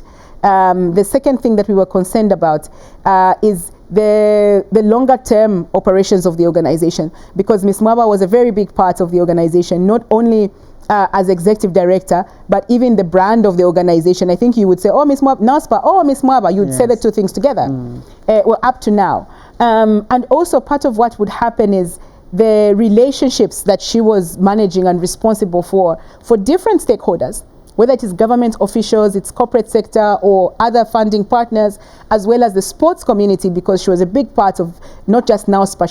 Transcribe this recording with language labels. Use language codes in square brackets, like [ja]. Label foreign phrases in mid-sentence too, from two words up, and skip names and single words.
[en] The second thing that we were concerned about is the longer term operations of the organization, because Ms. Mwaba was a very big part of the organization, not only as executive director, but even the brand of the organization. I think you would say, oh, Ms. Mwaba, NOWSPAR, oh, Ms. Mwaba, you'd say the two things together. Well, up to now. And also part of what would happen is the relationships that she was managing and responsible for different stakeholders, whether it is government officials, its corporate sector, or other funding partners, as well as the sports community, because she was a big part of not just NOWSPAR.